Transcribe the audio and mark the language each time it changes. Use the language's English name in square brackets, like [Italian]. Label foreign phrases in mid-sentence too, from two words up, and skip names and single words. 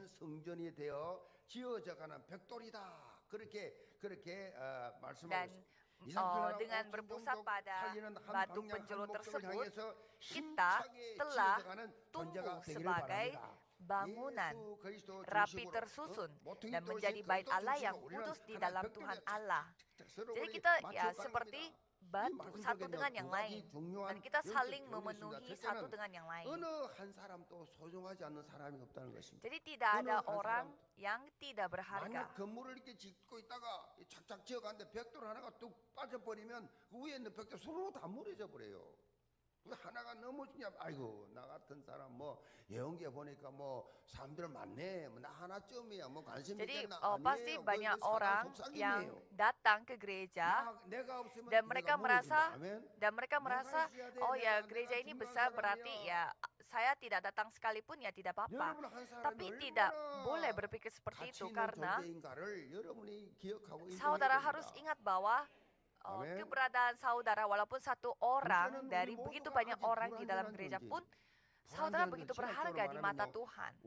[Indonesian] Dan dengan berpusat pada batu penjuru tersebut, kita telah tumbuh sebagai bangunan rapi tersusun dan menjadi bait Allah yang kudus di dalam Tuhan Allah. Jadi kita seperti batu satu dengan yang lain, dan kita saling memenuhi satu dengan yang lain. Jadi tidak ada orang yang tidak berharga. [Korean] 하나가 넘어지냐, 아이고 나 같은 사람 예언계 보니까 사람들 많네, 나 하나쯤이야, 관심 [Indonesian] Jadi [Korean] 있겠나. [Indonesian] pasti banyak orang yang datang ke gereja dan mereka merasa oh ya gereja ini besar berarti ya saya tidak datang sekalipun ya tidak apa-apa. Tapi tidak boleh berpikir seperti itu, karena saudara harus ingat bahwa keberadaan saudara, walaupun satu orang dari begitu banyak orang di dalam gereja pun, saudara begitu berharga di mata Tuhan.